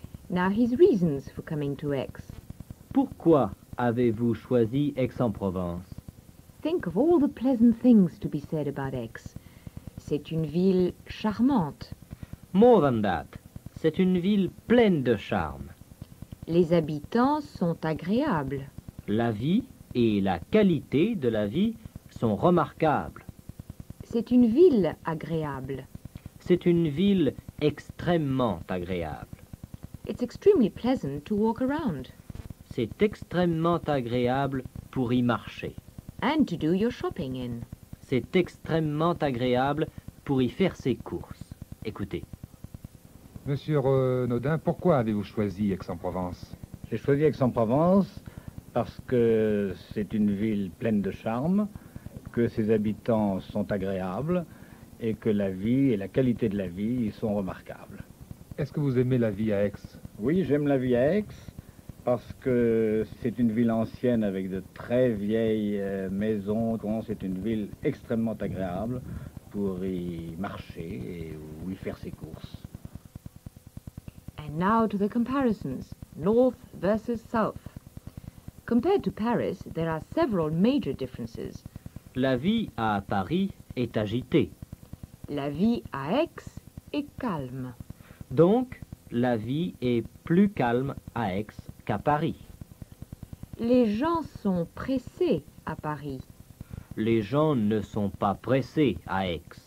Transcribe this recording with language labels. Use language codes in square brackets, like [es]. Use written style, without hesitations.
[en] Now his reasons for coming to Aix. [fr] Pourquoi avez-vous choisi Aix-en-Provence? [en] Think of all the pleasant things to be said about Aix. [fr] C'est une ville charmante. [en] More than that, [fr] c'est une ville pleine de charme. Les habitants sont agréables. La vie et la qualité de la vie sont remarquables. C'est une ville agréable. C'est une ville extrêmement agréable. [en] It's extremely pleasant to walk around [fr] C'est extrêmement agréable pour y marcher. [en] and to do your shopping in. [fr] C'est extrêmement agréable pour y faire ses courses. Écoutez. Monsieur Renaudin, pourquoi avez-vous choisi Aix-en-Provence? J'ai choisi Aix-en-Provence parce que c'est une ville pleine de charme, que ses habitants sont agréables et que la vie et la qualité de la vie y sont remarquables. Est-ce que vous aimez la vie à Aix? Oui, j'aime la vie à Aix parce que c'est une ville ancienne avec de très vieilles maisons. C'est une ville extrêmement agréable pour y marcher et ou y faire ses courses. [en] And now to the comparisons, north versus south. Compared to Paris, there are several major differences. [fr] La vie à Paris est agitée. La vie à Aix est calme. Donc, la vie est plus calme à Aix qu'à Paris. Les gens sont pressés à Paris. Les gens ne sont pas pressés à Aix.